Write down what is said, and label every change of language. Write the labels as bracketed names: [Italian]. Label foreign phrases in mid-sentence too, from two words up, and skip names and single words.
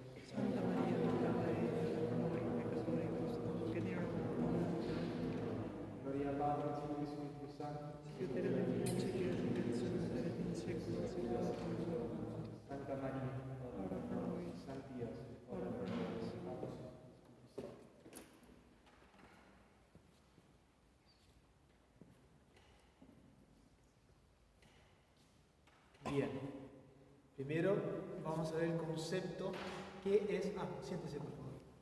[Latin] Santa Maria, Mater Dei, ora pro nobis peccatoribus, nunc et in hora mortis nostre. Gloria Patri, Filii, Spiritus Sancti. Sic et in principio et nunc et semper et in saecula saeculorum. Santa Maria, Ora pro nobis, Sancti Iesus, ora pro nobis. [Spanish] Bien, primero vamos a ver el concepto que es... siéntese por favor.